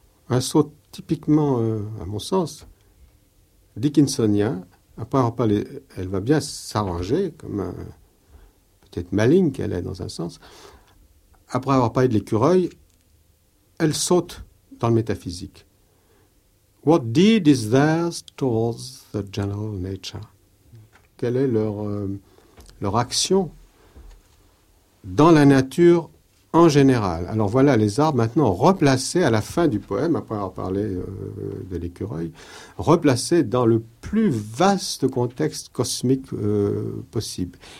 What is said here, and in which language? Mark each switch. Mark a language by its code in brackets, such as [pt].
[fr] Un saut typiquement, à mon sens, dickinsonien. Après avoir parlé, elle va bien s'arranger, comme peut-être maligne qu'elle est dans un sens. Après avoir parlé de l'écureuil, elle saute dans le métaphysique. [en] What deed is theirs towards the general nature? [fr] Quelle est leur action dans la nature en général? Alors voilà les arbres maintenant replacés à la fin du poème, après avoir parlé de l'écureuil, replacés dans le plus vaste contexte cosmique possible.